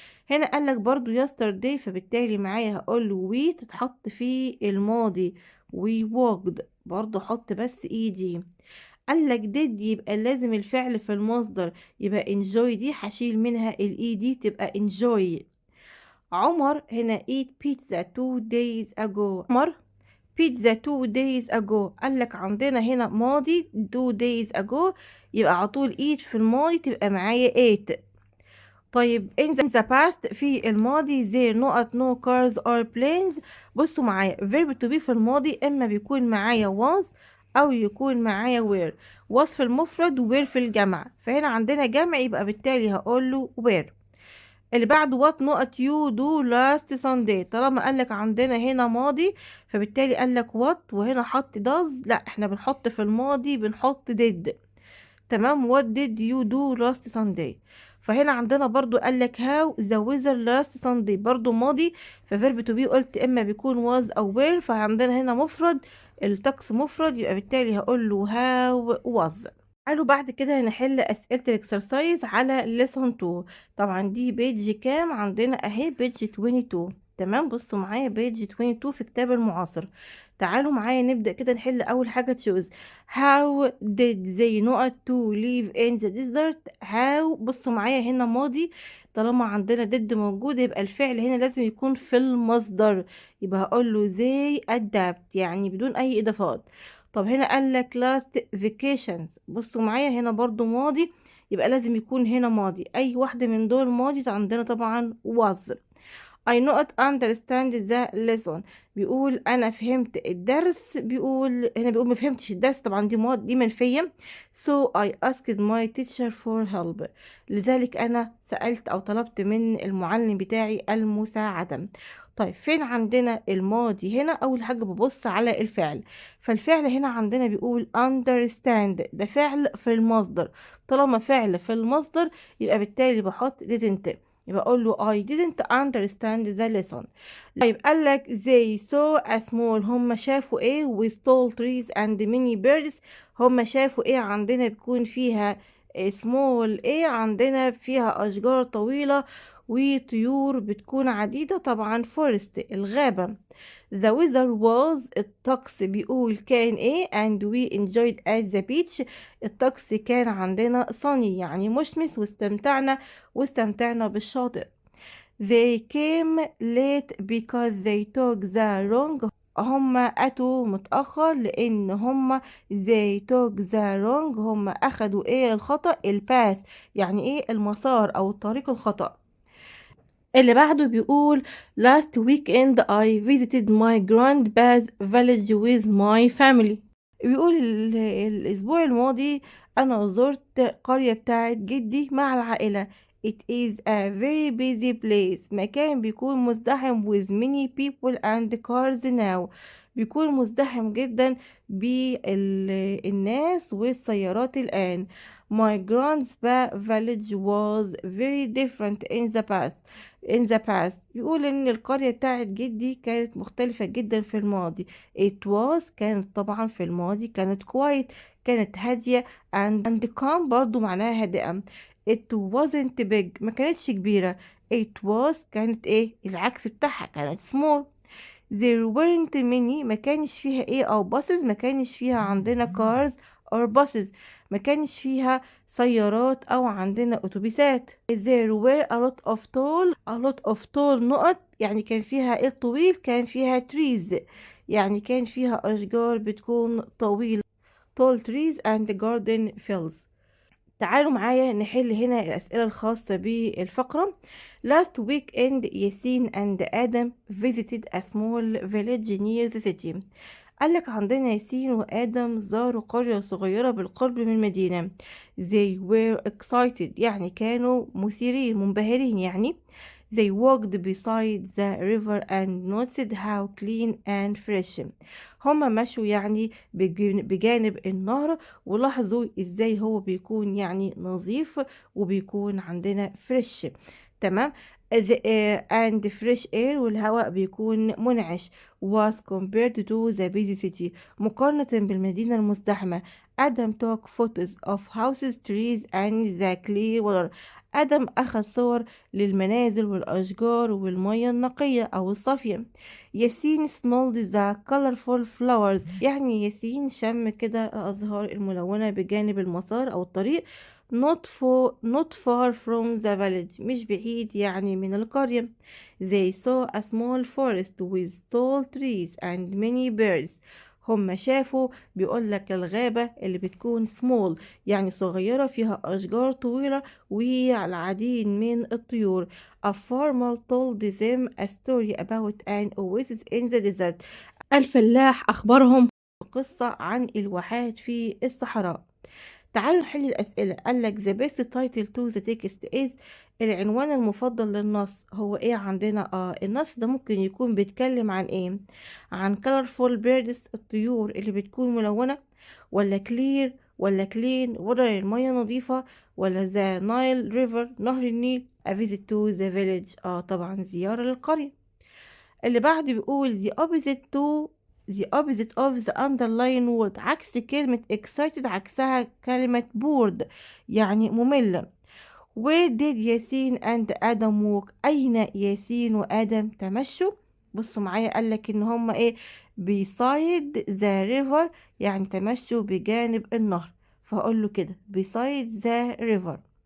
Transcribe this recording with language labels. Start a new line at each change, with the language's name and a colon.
Arabic: هنا قال لك برضو yesterday، فبالتالي معايا هقول له we تتحط في الماضي، we walked برضو حط بس دي. قال لك did يبقى لازم الفعل في المصدر، يبقى enjoy دي هشيل منها دي تبقى enjoy. عمر هنا
English: eat pizza 2 days ago.
Arabic: عمر pizza
English: 2 days ago،
Arabic: قال لك عندنا هنا ماضي 2 days ago، يبقى على طول eat في الماضي تبقى معايا ate.
English: طيب in the past
Arabic: في الماضي
English: there not no cars or planes.
Arabic: بصوا معايا verb to be في الماضي اما بيكون معايا was او يكون معايا were. was في المفرد و were في الجمع، فهنا عندنا جمع يبقى بالتالي هقول له were. اللي بعده
English: what not you do last Sunday.
Arabic: طالما قالك عندنا هنا ماضي فبالتالي قالك what وهنا حط does، لا احنا بنحط في الماضي بنحط did. تمام.
English: what did you do last Sunday.
Arabic: فهنا عندنا برضو قالك
English: how the weather last Sunday،
Arabic: برضو ماضي فverb to be قلت اما بيكون was او were، فعندنا هنا مفرد، الطقس مفرد يبقى بالتالي هقول له how was. تعالوا بعد كده نحل أسئلة الإكسرسايز على lesson 2. طبعا دي بيج كام عندنا اهي؟ بيج 22. تمام. بصوا معايا بيج 22 في كتاب المعاصر. تعالوا معايا نبدأ كده نحل. أول حاجة
English: choose how did they not to live in the desert.
Arabic: how بصوا معايا هنا ماضي، طالما عندنا did موجود يبقى الفعل هنا لازم يكون في المصدر، يبقى هقول له
English: they adapt
Arabic: يعني بدون أي إضافات. طب هنا قال لك
English: last vacations،
Arabic: بصوا معايا هنا برضو ماضي يبقى لازم يكون هنا ماضي، اي واحدة من دول ماضي عندنا طبعا was.
English: I not understand the lesson،
Arabic: بيقول انا فهمت الدرس، بيقول هنا بيقول ما فهمتش الدرس، طبعا دي ماضي دي منفية.
English: so I asked my teacher for help،
Arabic: لذلك انا سألت او طلبت من المعلم بتاعي المساعدة. طيب فين عندنا الماضي هنا؟ اول حاجة ببص على الفعل، فالفعل هنا عندنا بيقول understand، ده فعل في المصدر، طالما فعل في المصدر يبقى بالتالي بحط didn't، يبقى اقول له
English: I didn't understand the lesson. طيب قال لك they saw a small،
Arabic: هم شافوا ايه؟
English: with tall trees and many birds.
Arabic: هم شافوا ايه عندنا بيكون فيها small ايه؟ عندنا فيها اشجار طويلة وطيور بتكون عديدة، طبعا forest الغابة.
English: the weather was،
Arabic: الطقس بيقول كان ايه؟
English: and we enjoyed at the beach،
Arabic: الطقس كان عندنا sunny يعني مشمس، واستمتعنا بالشاطئ.
English: they came late because they took the wrong،
Arabic: هم أتوا متأخر لأن هم
English: they took the wrong،
Arabic: هم أخدوا ايه؟ الخطأ، الباس يعني ايه؟ المسار أو الطريق الخطأ. اللي بعده بيقول
English: last weekend I visited my grandpa's village with my family.
Arabic: بيقول الأسبوع الماضي أنا زرت قرية بتاعت جدي مع العائلة.
English: It is a very busy place،
Arabic: مكان بيكون مزدحم
English: with many people and cars now،
Arabic: بيكون مزدحم جدا بالناس والسيارات الآن.
English: My grandpa's village was very different in the past.
Arabic: بيقول ان القرية بتاعت جدي كانت مختلفة جدا في الماضي. it was كانت طبعا في الماضي كانت quiet، كانت هادية، and calm برضو معناها هادئة.
English: it wasn't big
Arabic: ما كانتش كبيرة. it was كانت ايه؟ العكس بتاعها كانت small.
English: there weren't many
Arabic: ما كانش فيها ايه او buses، ما كانش فيها عندنا
English: cars or buses،
Arabic: ما كانش فيها سيارات او عندنا اتوبيسات.
English: there were a lot of tall
Arabic: نقط يعني كان فيها ايه طويل؟ كان فيها trees يعني كان فيها اشجار بتكون طويلة،
English: tall trees and garden fields.
Arabic: تعالوا معايا نحل هنا الأسئلة الخاصة بالفقرة.
English: last weekend ياسين and آدم visited a small village near the city.
Arabic: قالك عندنا ياسين وآدم زاروا قرية صغيرة بالقرب من المدينة.
English: they were excited
Arabic: يعني كانوا مثيرين منبهرين يعني.
English: they walked beside the river and noticed how clean and fresh.
Arabic: هما مشوا يعني بجانب النهر ولاحظوا ازاي هو بيكون يعني نظيف وبيكون عندنا فريش. تمام.
English: and fresh air
Arabic: والهواء بيكون منعش
English: was compared to the busy city،
Arabic: مقارنة بالمدينة المزدحمة.
English: Adam took photos of houses, trees and the clear water.
Arabic: آدم أخذ صور للمنازل والأشجار والمياه النقية أو الصافية. ياسين
English: smelled the colorful flowers،
Arabic: يعني ياسين شم كده الأزهار الملونة بجانب المسار أو الطريق.
English: not far from the village
Arabic: مش بعيد يعني من القرية.
English: they saw a small forest with tall trees and many birds،
Arabic: هم شافوا بيقول لك الغابة اللي بتكون small يعني صغيرة فيها أشجار طويلة والعديد من الطيور.
English: A farmer told them a story about an oasis in the desert.
Arabic: الفلاح أخبرهم قصة عن الواحات في الصحراء. تعالوا نحل الأسئلة.
English: قالك the best title to the text is.
Arabic: العنوان المفضل للنص هو ايه عندنا؟ النص ده ممكن يكون بيتكلم عن ايه؟ عن
English: colorful birds
Arabic: الطيور اللي بتكون ملونة، ولا clear، ولا clean ولا المية نظيفة، ولا
English: the Nile river
Arabic: نهر النيل.
English: a visit to the village
Arabic: طبعا زيارة للقرية. اللي بعده بيقول
English: the opposite of the underlying word.
Arabic: عكس كلمة excited عكسها كلمة bored يعني مملة. Where did ياسين and آدم walk؟ أين ياسين وآدم تمشوا؟ بصوا معايا، قالك إن هما إيه؟
English: beside the river
Arabic: يعني تمشوا بجانب النهر، فهقول له كده beside the river.